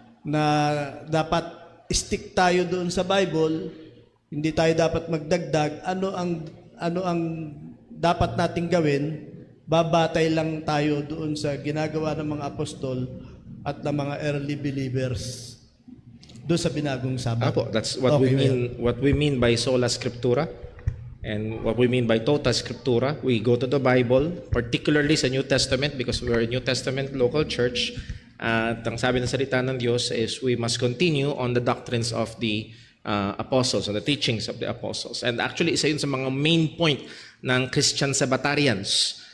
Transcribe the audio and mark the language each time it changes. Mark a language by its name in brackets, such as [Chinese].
[Filipino] Na dapat stick tayo doon sa Bible, hindi tayo dapat magdagdag. Ano ang dapat nating gawin? Babatay lang tayo doon sa ginagawa ng mga apostol at ng mga early believers doon sa binagong Sabat. Apo, [English] that's what we mean by sola scriptura. And what we mean by total scriptura, we go to the Bible, particularly sa New Testament because we're a New Testament local church. [Filipino] At ang sabi ng salita ng Diyos [English] is we must continue on the doctrines of the apostles, on the teachings of the apostles. And actually, [Filipino] isa yun sa mga main point ng Christian Sabbatarians.